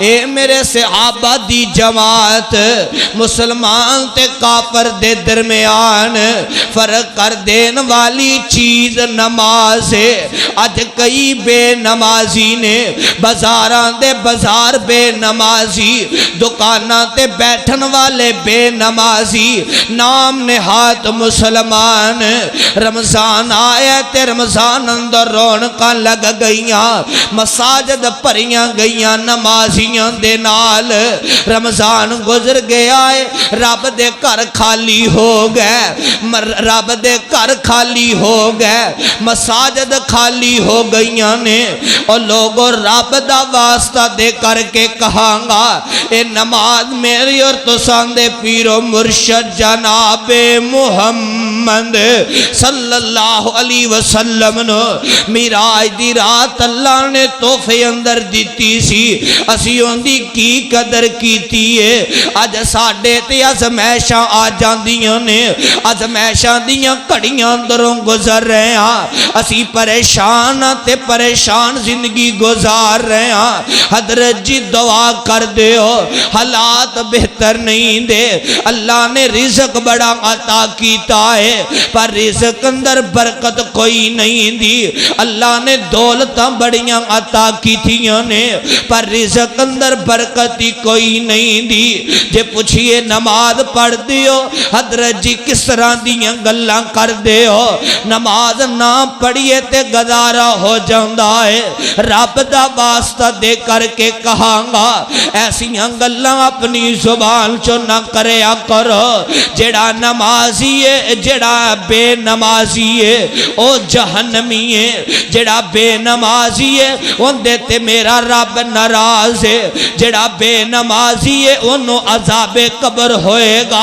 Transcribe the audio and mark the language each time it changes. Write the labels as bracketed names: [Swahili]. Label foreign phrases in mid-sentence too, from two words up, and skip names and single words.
[Punjabi] اے میرے صحابہ دی جماعت مسلمان تے کافر دے درمیان فرق کر دین والی چیز نماز ہے. آج کئی بے نمازی نے بازاران دے بازار بے نمازی دکاناں تے بیٹھن والے بے نمازی نام نہاد مسلمان. رمضان آیا تے رمضان اندر رونقاں لگ گئیاں مساجد پریاں گئیاں نمازیاں دے نال. رمضان گزر گیا ہے رب دے گھر خالی ہو گئے رب دے گھر خالی ہو گئے مساجد خالی ہو گئیاں نے. اور لوگوں رب دا واسطہ دے کر کے کہاں گا اے نماز میری اور تسان دے پیر و مرشد جناب محمد [Arabic] صلی اللہ علیہ وسلم [Punjabi] نو میراج دی رات اللہ نے تحفے اندر دیتی سی اسی اندی کی قدر کیتی ہے. آج ساڑھے تے ازمیشاں آ جاندیاں نے ازمیشاں دیاں کڑیاں اندروں گزر رہے ہیں اسی پریشان تے پریشان زندگی گزار رہے ہیں. حضرت جی دعا کر دے ہو حالات بہتر نہیں دے. اللہ نے رزق بڑا عطا کیتا ہے پر رزق اندر برکت کوئی نہیں دی. اللہ نے دولتاں بڑیاں عطا کیتیاں نے پر رزق اندر برکت ہی کوئی نہیں دی. جے پوچھئے نماز پڑھ دیو حضرت جی کس طرح دیاں گلاں کر دیو. نماز نہ پڑھئے تے گزارا ہو جاندہ ہے. رب دا واسطہ دے کر کے کہاں گا ایسیاں گلاں اپنی زبان چو نہ کریا کرو. جڑا نمازی ہے جڑا بے نمازی ہے او جہنمی ہے. جڑا بے نمازی ہے ان دیتے میرا رب ناراض ہے. جڑا بے نمازی ہے انہوں عذاب قبر ہوئے گا.